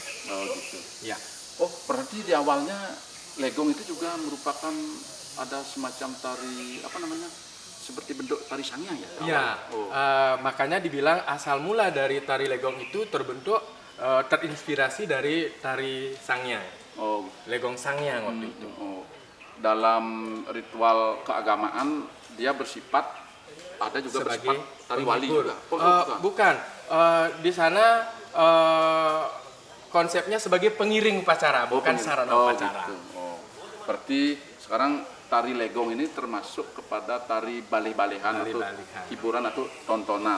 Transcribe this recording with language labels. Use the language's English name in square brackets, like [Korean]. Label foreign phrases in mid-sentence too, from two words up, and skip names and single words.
[Indonesian] Oh, gitu. Ya. Oh, berarti di awalnya legong itu juga merupakan ada semacam tari seperti bentuk tari sangyang ya? Iya, makanya dibilang asal mula dari tari legong itu terinspirasi dari tari sangyang. Legong sangyang waktu itu. Dalam ritual keagamaan dia bersifat ada juga sebagai bersifat tari wali juga. Bukan, di sana konsepnya sebagai pengiring upacara, bukan sarana upacara. Gitu. Berarti sekarang tari legong ini termasuk kepada tari baleh-balehan atau hiburan atau tontonan.